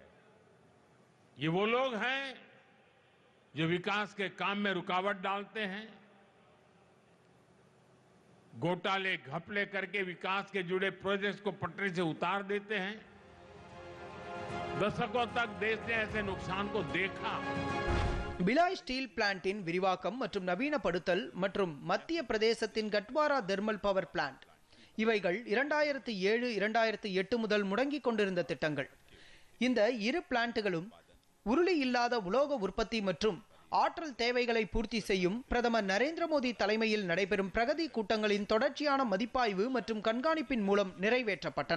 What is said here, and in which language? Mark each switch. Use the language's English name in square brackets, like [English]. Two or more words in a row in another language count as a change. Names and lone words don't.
[Hindi] ये वो लोग हैं जो विकास के काम में रुकावट डालते हैं, घोटाले घपले करके विकास के जुड़े प्रोजेक्ट्स को पटरी से उतार देते हैं। दशकों तक देश ने ऐसे नुकसान को देखा। [Tamil] பிலாய் ஸ்டீல் பிளான்ட்டின் விரிவாக்கம் மற்றும் நவீனப்படுத்தல் மற்றும் மத்திய பிரதேசத்தின் கட்வாரா தெர்மல் பவர் பிளான்ட், இவைகள் 2007-2008 முதல் முடங்கிக் கொண்டிருந்த திட்டங்கள். இந்த இரு பிளான்ட்டுகளும் உருளி இல்லாத உலோக உற்பத்தி மற்றும் ஆற்றல் தேவைகளை பூர்த்தி செய்யும் பிரதமர் நரேந்திர மோடி தலைமையில் நடைபெறும் பிரகதி கூட்டங்களின் தொடர்ச்சியான மதிப்பாய்வு மற்றும் கண்காணிப்பின் மூலம் நிறைவேற்றப்பட்டன.